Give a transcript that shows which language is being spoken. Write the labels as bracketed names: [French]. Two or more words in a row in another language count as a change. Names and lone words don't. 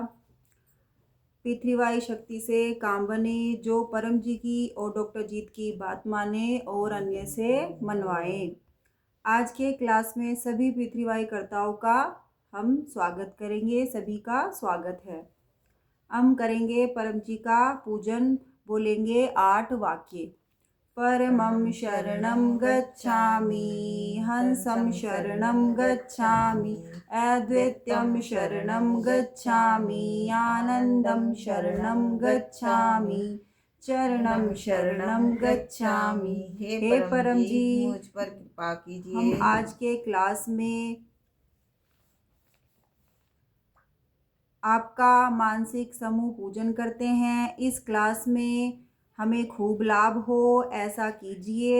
[Hindi] पृथ्वीवाय शक्ति से काम बने, जो परम जी की और डॉक्टर जीत की बात माने और अन्य से मनवाए। आज के क्लास में सभी पृथ्वीवाय कर्ताओं का हम स्वागत करेंगे। सभी का स्वागत है। हम करेंगे परम जी का पूजन, बोलेंगे 8 वाक्य। [Sanskrit] परमं शरणं गच्छामि, हंसं शरणं गच्छामि, अद्वैतं शरणं गच्छामि, आनंदं शरणं गच्छामि, चरणं शरणं गच्छामि। [Hindi] हे परम जी, मुझ पर कृपा कीजिए। हम आज के क्लास में आपका मानसिक समूह पूजन करते हैं। इस क्लास में हमें खूब लाभ हो, ऐसा कीजिए।